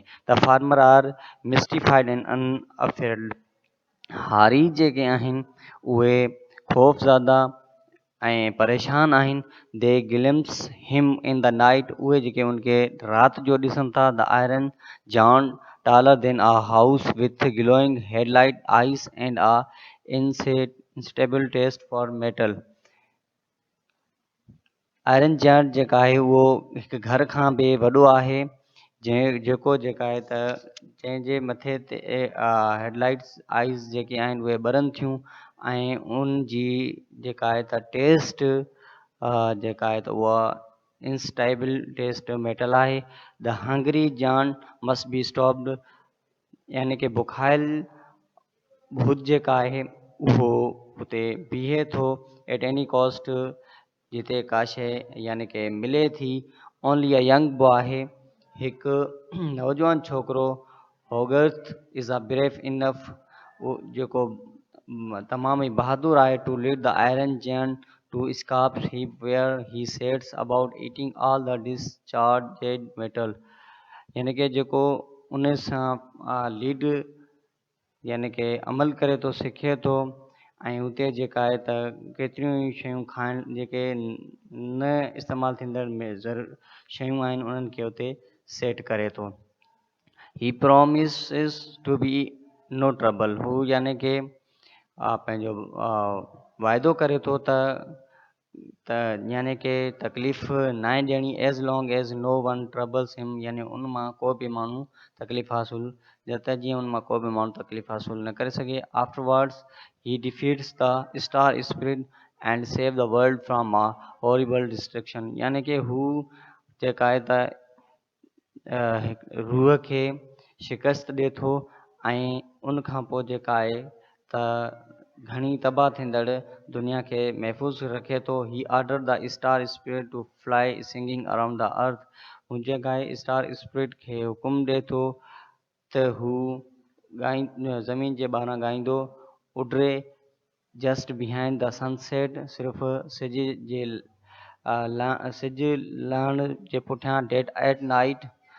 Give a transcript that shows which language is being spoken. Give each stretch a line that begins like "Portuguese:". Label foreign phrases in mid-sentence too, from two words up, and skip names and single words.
English: the farmer are mystified and unafraid.
Sindhi: हारी जेके आहिनि उहे ख़ौफ़ज़दा ऐं परेशान आहिनि।
English: they glimpse him in the night.
Sindhi: उहे जेके उनखे राति जो ॾिसनि था।
English: the Iron Giant taller than a house with glowing headlight eyes and a insatiable taste for metal।
Sindhi: आयरन जायंट जेका आहे उहो हिकु घर खां बि वॾो आहे जेको जेका आहे जंहिंजे मथे ते
English: headlights eyes
Sindhi: जेके आहिनि उहे ॿरनि थियूं ऐं उन जी जेका आहे टेस्ट जेका आहे उहा
English: instable taste metal
Sindhi: आहे।
English: the hungry giant must be stopped
Sindhi: यानी कि बुखायल भूत जेका आहे उहो उते बीहे थो
English: at any cost
Sindhi: जिते का शइ यानी कि मिले थी।
English: only a young boy
Sindhi: आहे हिकु नौजवान छोकिरो।
English: Hogarth is a brave enough
Sindhi: उहो जेको तमामु ई बहादुर आहे
English: to lead the Iron Giant to escape where he sets about eating all the discharged metal।
Sindhi: यानी कि जेको उन सां लीड यानी कि अमल करे थो सिखे थो ऐं हुते जेका आहे त केतिरियूं ई शयूं खाइण जेके न इस्तेमालु थींदड़ में शयूं आहिनि उन्हनि खे हुते सेट करे थो।
English: ही promises to be no trouble,
Sindhi: हू यानी कि पंहिंजो वाइदो करे थो त यानी कि तकलीफ़ न आहे ॾियणी
English: as long as no one troubles him,
Sindhi: यानी उन मां को बि माण्हू तकलीफ़ हासिलु जब तक जीअं उन मां को बि माण्हू तकलीफ़ हासिलु न करे सघे।
English: afterwards he defeats the Star Spirit and save the world from a horrible destruction,
Sindhi: यानी कि हू जेका आहे त रूह खे शिकस्त ॾिए थो ऐं उन खां पोइ जेका आहे त घणी तबाह थींदड़ दुनिया खे महफ़ूज़ रखे थो।
English: he order the Star Spirit to fly singing around the Earth,
Sindhi: हू जेका आहे स्टार स्पिरिट खे हुकुम ॾिए थो त हू ज़मीन जे ॿाहिरां ॻाईंदो उडरे
English: just behind the sunset,
Sindhi: सिर्फ़ु सिज जे सिज लहण जे पुठियां
English: date at night,